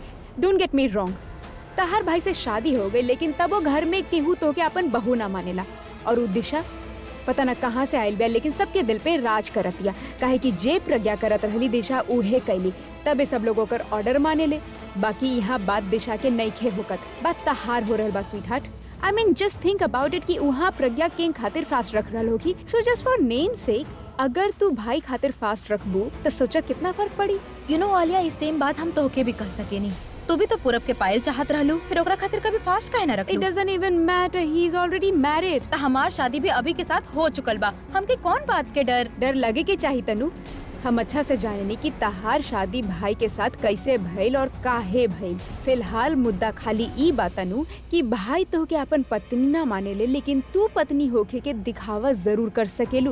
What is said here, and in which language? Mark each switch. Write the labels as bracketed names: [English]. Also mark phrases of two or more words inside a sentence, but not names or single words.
[English] Don't get me wrong, [Bhojpuri] तहार भाई से शादी हो गई लेकिन तब वो घर में केहू तो के अपन बहू ना मानेला। और उ दिशा पता ना कहाँ से आयल बिया लेकिन सबके दिल पे राज करतिया। काहे कि जे प्रज्ञा करत रहली दिशा उहे कैली, तबे सब लोग ओकर ऑर्डर माने ले। बाकी यहाँ बात दिशा के नइखे होकत, बात तहार हो रहल बा [English] sweetheart. I mean just think about it [Bhojpuri] कि वहाँ प्रज्ञा किंग खातिर फास्ट रख रहल होगी। [English] so just for name sake [Bhojpuri] अगर तू भाई खातिर फास्ट रखबू तो सोचा कितना फर्क पड़ी। [English] you know [Bhojpuri] आलिया, इस सेम बात हम तोहके भी कह सके नहीं। तू भी तो पूरब के पायल चाहत रहलू, फिर ओकरा खातिर कभी फास्ट काहे ना रखलू? [English] It doesn't even matter, he is already married. [Bhojpuri] त हमार शादी भी अभी के साथ हो चुकल बा, हमके कौन बात के डर? डर लगे के चाहिए तनु। हम अच्छा से जाने कि तहार शादी भाई के साथ कैसे भइल और काहे भइल। फिलहाल मुद्दा खाली ई बात तनु कि भाई तो के अपन पत्नी ना माने ले, लेकिन तू पत्नी होके के दिखावा जरूर कर सकेलू।